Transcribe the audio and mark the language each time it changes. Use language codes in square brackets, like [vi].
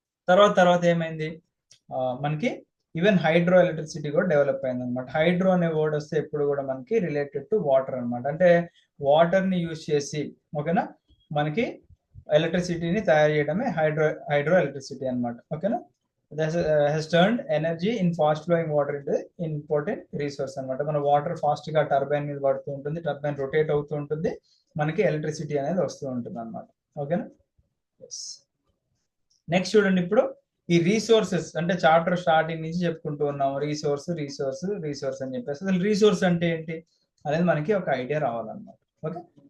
[te] తర్వాత ఏమైంది, మనకి ఈవెన్ హైడ్రో ఎలక్ట్రిసిటీ కూడా డెవలప్ అయింది అనమాట. హైడ్రో అనే వర్డ్ వస్తే ఎప్పుడు కూడా మనకి రిలేటెడ్ టు వాటర్ అనమాట. అంటే వాటర్ ని యూజ్ చేసి, ఓకేనా, మనకి ఎలక్ట్రిసిటీని తయారు చేయడమే హైడ్రో ఎలక్ట్రిసిటీ అనమాట. ఓకేనా. [en] has turned energy in fast flowing water into important resource అనమాట. [te] మన వాటర్ ఫాస్ట్ గా టర్బైన్ మీద పడుతూ ఉంటుంది, టర్బైన్ రొటేట్ అవుతూ ఉంటుంది, మనకి ఎలక్ట్రిసిటీ అనేది వస్తూ ఉంటుంది అనమాట. ఓకేనా. నెక్స్ట్ చూడండి, ఇప్పుడు ఈ రీసోర్సెస్ అంటే చాప్టర్ స్టార్టింగ్ నుంచి చెప్పుకుంటూ ఉన్నాము, రీసోర్స్ అని చెప్పేసి. అసలు రీసోర్స్ అంటే ఏంటి అనేది మనకి ఒక ఐడియా రావాలన్నమాట. ఓకే.